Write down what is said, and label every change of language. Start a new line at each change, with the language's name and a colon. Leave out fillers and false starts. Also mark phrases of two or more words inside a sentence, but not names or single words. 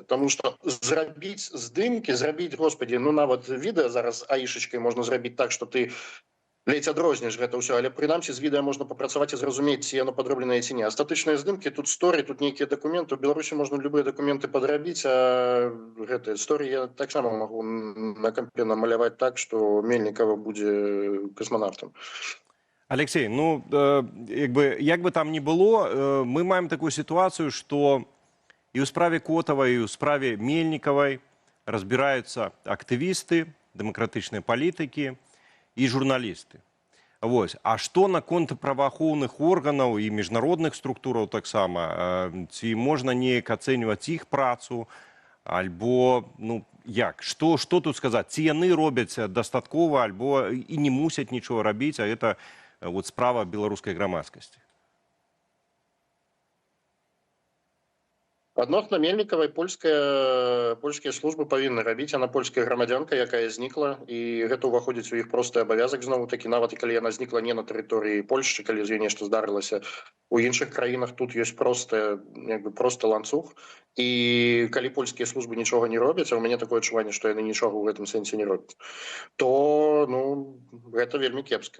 Belarusian: Таму што зрабіць здымкі, зрабіць, господі, ну нават відэо зараз аішачкай можна зрабіць так, што ты ледзь адрознішць гэта ўсё, але прынамсі з відэа можна папрацаваць і зразумець, ці яно падробленае ці не. Астатычныя здымкі, тут сторі, тут нейкія дакументы. У Беларусі можна любыя дакументы падрабіць, а гэтыя сторі я таксама магу на кампе намаляваць так, што Мельнікава будзе касманаўтам.
Russian: Алексей, ну, як бы там ни было,
Belarusian: мы маем
Russian: такую ситуацию, что и у справе Котова, и у справе Мельниковой разбираются активисты, демократичные политики и журналисты. Вот. А что наконт правоохоўных органов и международных структураў таксама?
Belarusian: Ці можна неяк ацэньваць іх працу? Альбо, ну, як?
Russian: Что тут сказать?
Belarusian: Ці яны робяць дастаткова, альбо і не мусяць нічого рабіць,
Russian: а это вот
Belarusian: справа беларускай грамадскасці? Адносна Мельнікавай польскія службы павінны рабіць, яна польская грамадзянка, якая знікла, і гэта ўваходзіць у іх просты абавязак, зноwu такі, нават і калі яна знікла не на тэрыторыі Польшчы, калі з ёй нешта здарылася у іншых краінах, тут ёсць просты ланцуг, і калі польскія службы нічога не робяць, а ў мяне такое адчуванне, што яны нічога ў гэтым сэнсе не робяць, то, ну, гэта вельмі кепска.